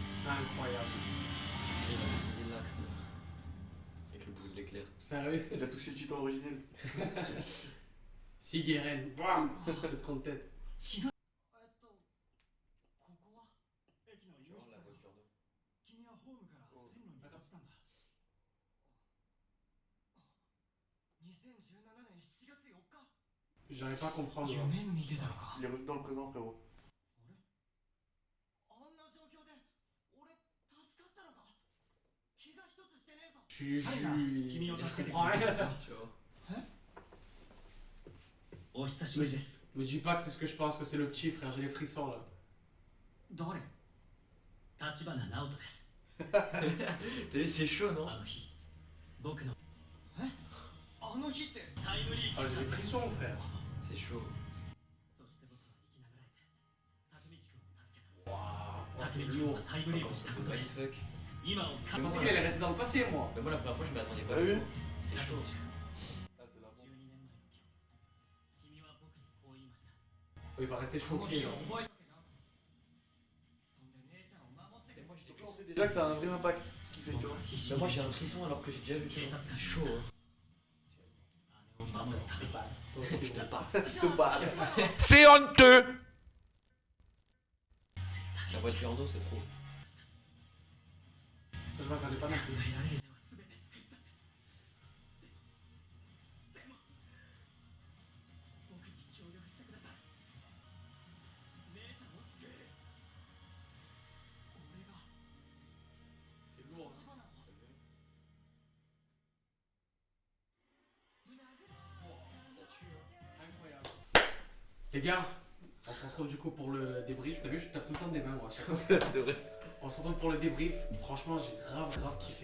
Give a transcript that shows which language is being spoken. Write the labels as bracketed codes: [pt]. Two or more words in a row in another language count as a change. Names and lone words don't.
[fr] incroyable. Il a maîtrisé l'axe là. Avec le bruit de l'éclair. Sérieux. Il a touché le titan originel. Sigeren, bam, coup de tête. [ja] ここは駅の入り口だよ。君はホームから線路に落ちたんだ。2017年7月4日。 [fr] J'arrive pas à comprendre. [ja] 夢見てたのか。 [fr] Il est revenu dans le présent, frérot. [ja] あんな状況で俺助かったのか。怪我一つしてねえぞ。 [fr] Je comprends rien. Tu vois. [ja] お久しぶりです。 [fr] Me dis pas que c'est ce que je pense, que c'est le petit frère, j'ai les frissons là. [ja] 誰？立花直人です。 [fr] T'as vu, c'est chaud, non? [ja] あの日、僕のあの日って。タイムリー [fr] Oh, [ja] プ [fr] j'ai [ja] した [fr] les [ja] んです。 [fr] frissons, frère. C'est chaud. [ja] そして僕は生きながらえて、竹道君を助けた。 [fr] Waouh, [ja] 竹 [fr] c'est [ja] 道君 [fr] lourd. [ja] がタイムリー [fr] Quand [ja] プした [fr] c'était [ja] ことで、 [fr] mindfuck. [ja] 今を [fr] Je pensais qu'il allait rester dans le passé, moi. Mais moi, la première fois, je m'y attendais pas. Ah oui. du tout. C'est chaud. Ah, c'est la bombe. [ja] 12 年前の今日、君は僕にこう言いました。 [fr] Oh, il va rester [ja] この [fr] choqué. [ja] 日を [fr] là. [ja] 覚えとけな。そんで姉ちゃんを守ってくれ。 [fr] Moi, j'ai Donc là, on sait déjà que ça a un vrai impact, ce qu'il fait, tu [ja] 僕 [fr] vois. [ja] は必死 [fr] Mais [ja] に [fr] moi, j'ai un frisson alors que j'ai déjà vu. Tu vois. C'est chaud. Hein. [ja] 姉を守るために。 [fr] Toi aussi, Putain, gros. pas. C'est pas. C'est honteux! La voiture en eau, c'est trop. Ça, je m'attendais pas non plus. [ja] 考えられる手は全て尽くしたんです。でも僕に協力してください。姉さんを救える。俺が [fr] C'est lourd. Hein. [ja] 立花を。 [fr] Ça tue. Hein. Incroyable. Les gars, on se retrouve du coup pour le débrief. T'as vu, je tape tout le temps des mains moi à chaque fois. C'est vrai. On se retrouve pour le débrief. Franchement, j'ai grave kiffé.